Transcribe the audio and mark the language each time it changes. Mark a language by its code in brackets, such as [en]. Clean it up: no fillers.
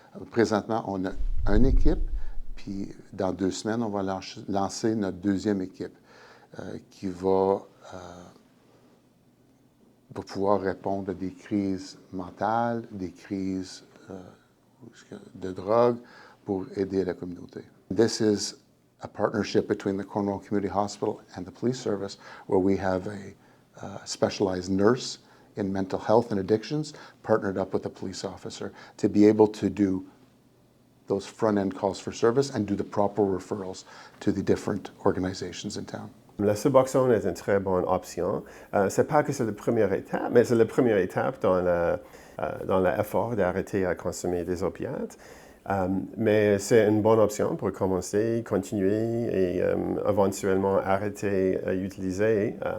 [fr] Présentement, on a une équipe, puis dans 2 semaines, on va lancer notre deuxième équipe qui va pouvoir répondre à des crises mentales, des crises de drogue pour aider la communauté. [en] This is a partnership between the Cornwall Community Hospital and the police service, where we have a specialized nurse in mental health and addictions partnered up with a police officer to be able to do those front-end calls for service and do the proper referrals to the different organizations in town. [fr] La Suboxone est une très bonne option. C'est pas que c'est la première étape, mais c'est la première étape dans l'effort d'arrêter à consommer des opiates. Mais c'est une bonne option pour commencer, continuer et éventuellement arrêter à utiliser.